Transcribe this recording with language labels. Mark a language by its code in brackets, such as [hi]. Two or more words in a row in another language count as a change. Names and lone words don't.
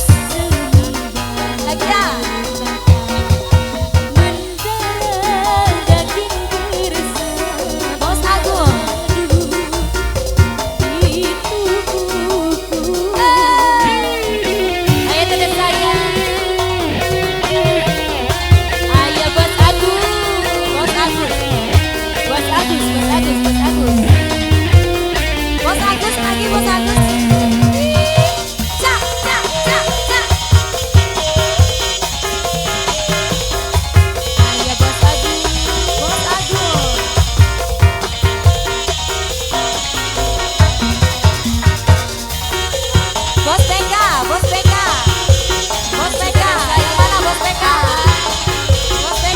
[id] Lagi dah. Bos Agus. Ayo tetap saya. Ayo Bos Agus. Bos Agus. Bos Agus, Bos Agus, Bos Agus. Bos Agus lagi, Bos Agus. Cak, cak, cak, cak. Ayo Bos Agus, Bos Agus. Bos BK, Bos BK. Bos BK, yang mana Bos BK? Bos BK.